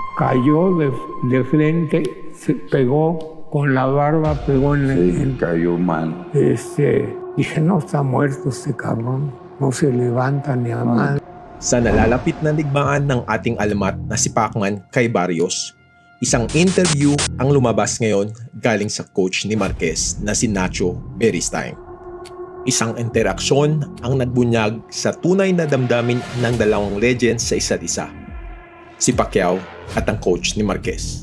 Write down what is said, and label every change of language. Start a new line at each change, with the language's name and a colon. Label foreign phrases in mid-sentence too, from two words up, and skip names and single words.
Spanish: Cayó de frente, se pegó con la barba, pegó en el... cayó mal. Dije, no, está muerto este cabrón. No se levanta ni a mal.
Filipino: Sa nalalapit na digmaan ng ating alamat na si Pacman kay Barrios, isang interview ang lumabas ngayon galing sa coach ni Marquez na si Nacho Beristain. Isang interaksyon ang nagbunyag sa tunay na damdamin ng dalawang legends sa isa't isa, si Pacquiao at ang coach ni Marquez.